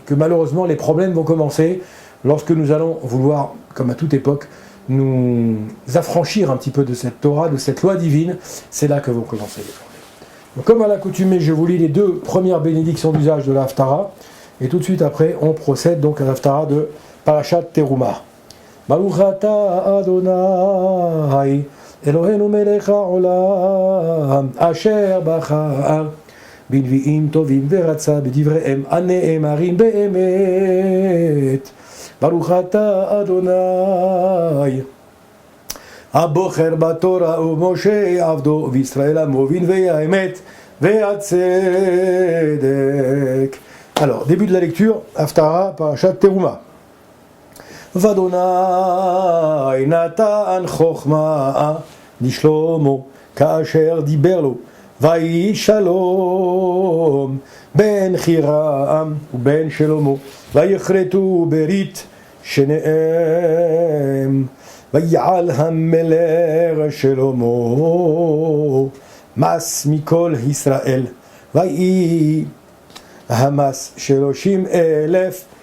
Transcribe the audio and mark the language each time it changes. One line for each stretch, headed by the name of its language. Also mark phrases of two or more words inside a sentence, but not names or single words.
French: Que malheureusement les problèmes vont commencer lorsque nous allons vouloir, comme à toute époque, nous affranchir un petit peu de cette Torah, de cette loi divine, c'est là que vont commencer les problèmes. Donc, comme à l'accoutumée, je vous lis les deux premières bénédictions d'usage de la Haftara, et tout de suite après, on procède donc à la Haftara de Parashat Teruma.
Hebrew: ברוך אתה אדוני אלוהינו מלך העולם אשר בחר בנביאים טובים ורצה בדבריהם הנאמרים באמת. ברוך אתה אדוני הבוחר בתורה ומשה עבדו וישראל המוביל והאמת והצדק.
French: Alors, début de la lecture, Haftara, Parashat Teruma.
Hebrew: ואדוני נתן חוכמה לשלמה כאשר דיבר לו ויהי שלום בין חירם ובין שלמה ויכרתו ברית שניהם ויעל המלך שלמה מס מכל ישראל ויהי המס 30,000